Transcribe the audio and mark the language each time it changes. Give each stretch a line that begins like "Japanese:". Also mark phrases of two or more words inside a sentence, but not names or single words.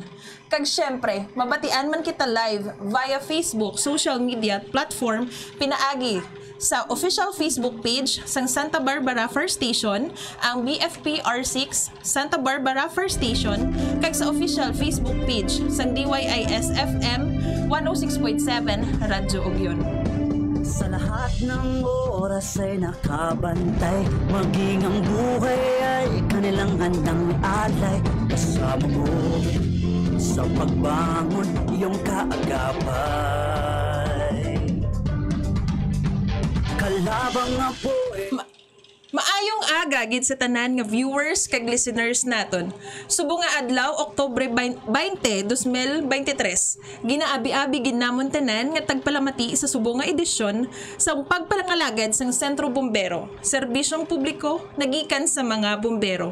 Hiligaynon: Kag syempre, mabatian man kita live via Facebook
English: social media platform
Hiligaynon: pinaagi sa
English: official Facebook page
Hiligaynon: sang Santa Barbara First Station, ang BFP R6 Santa Barbara First Station, kag sa
English: official Facebook page
Hiligaynon: sang DYIS FM 106.7 Radyo Ugyon.
Filipino: Sa lahat ng oras ay nakabantay, maging ang buhay ay kanilang handang alay. Kasama mo sa pagbangon, iyong kaagapay. Kalabang nga po
Hiligaynon: Maayong aga gid sa tanan nga viewers kag listeners naton. Subo nga adlaw Oktubre 20, 2023. Ginaabi-abi gid namon tanan nga tagpalamati sa subo nga edisyon sa pagpalangalagad sang Sentro Bombero, serbisyong publiko nagikan sa mga bombero.